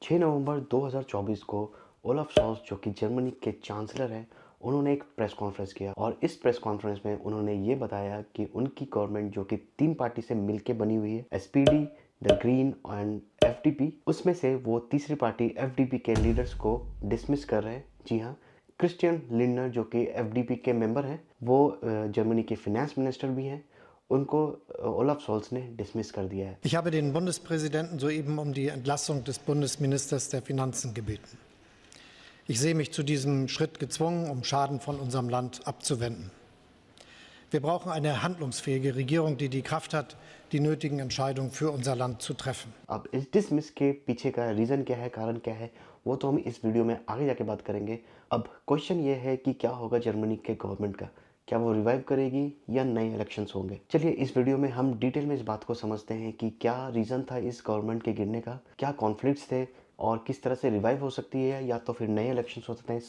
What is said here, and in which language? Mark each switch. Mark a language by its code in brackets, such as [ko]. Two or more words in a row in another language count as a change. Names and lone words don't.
[hi] 6 नवंबर 2024 को ओलाफ शॉल्ज़ जो कि जर्मनी के चांसलर हैं, उन्होंने एक [en] press conference [hi] किया और इस [en] press conference [hi] में उन्होंने ये बताया कि उनकी गवर्नमेंट जो कि 3 पार्टी से मिलके बनी हुई है, एसपीडी, द ग्रीन एंड एफडीपी, उसमें से वो तीसरी पार्टी एफडीपी के लीडर्स को डिसमिस कर रहे हैं। जी हाँ, क्रिस्टियन लिंडनर जो कि एफडीपी के मेंबर हैं, वो जर्मनी के [en] finance minister [hi] भी हैं, उनको ओलाफ शॉल्ज़ ने डिसमिस कर दिया है। [de] Ich habe den Bundespräsidenten soeben um die Entlassung des Bundesministers der Finanzen gebeten. Ich sehe mich zu diesem Schritt gezwungen, um Schaden von unserem Land abzuwenden. Wir brauchen eine handlungsfähige Regierung, die die Kraft hat, die nötigen Entscheidungen für unser Land zu treffen. [hi] अब इस डिसमिस के पीछे का रीज़न क्या है, कारण क्या है, वो तो हम इस वीडियो में आगे जाके बात करेंगे। अब क्वेश्चन ये है कि क्या होगा जर्मनी के गवर्नमेंट का, क्या वो रिवाइव करेगी या नए इलेक्शंस होंगे। चलिए इस वीडियो में हम डिटेल में इस बात को समझते हैं कि क्या रीज़न था इस गवर्नमेंट के गिरने का, क्या कॉन्फ्लिक्ट्स थे और किस तरह से रिवाइव हो सकती है या तो फिर नए इलेक्शंस हो सकते हैं।